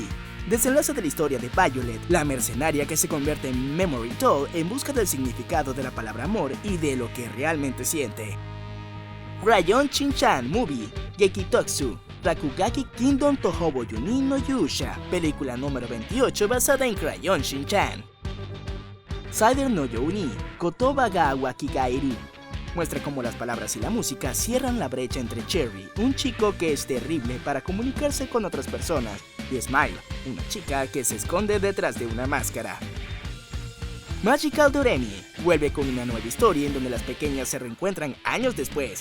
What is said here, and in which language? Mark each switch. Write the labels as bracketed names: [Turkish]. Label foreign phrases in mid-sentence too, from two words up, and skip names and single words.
[Spanish] Desenlace de la historia de Violet, la mercenaria que se convierte en Memory Doll en busca del significado de la palabra amor y de lo que realmente siente. Crayon Shin-chan Movie. Gekitotsu. Rakugaki Kingdom Tohobo Yunin no Yusha. Película número 28 basada en Crayon Shin-chan. Cider no Youni. Kotoba ga Wakigairu. Muestra cómo las palabras y la música cierran la brecha entre Cherry, un chico que es terrible para comunicarse con otras personas, y Smile, una chica que se esconde detrás de una máscara. Magical Doremi vuelve con una nueva historia en donde las pequeñas se reencuentran años después.